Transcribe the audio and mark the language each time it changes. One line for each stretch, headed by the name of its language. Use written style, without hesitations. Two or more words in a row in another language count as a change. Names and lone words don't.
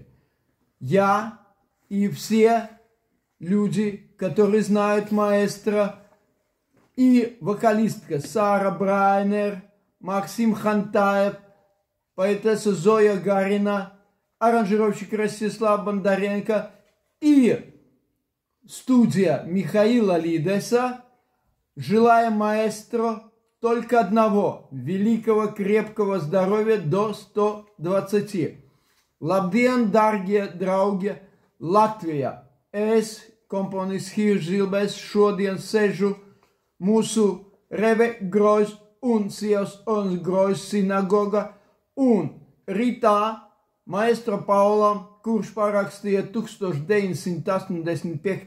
Russian: Я и все люди, которые знают маэстро, и вокалистка Сара Брайнер, Максим Хантаев, поэтесса Зоя Гарина, аранжировщик Ростислав Бондаренко и студия Михаила Лидеса, желаем маэстро только одного – великого крепкого здоровья до 120.
Latvian: Labdien, dārgie draugi, Latvija! Es, komponists Hirš Zilbers, šodien sežu mūsu Reve Gros un sievas Ornas Gros sinagoga, un rītā maestro Paulam, kurš parakstīja 1985.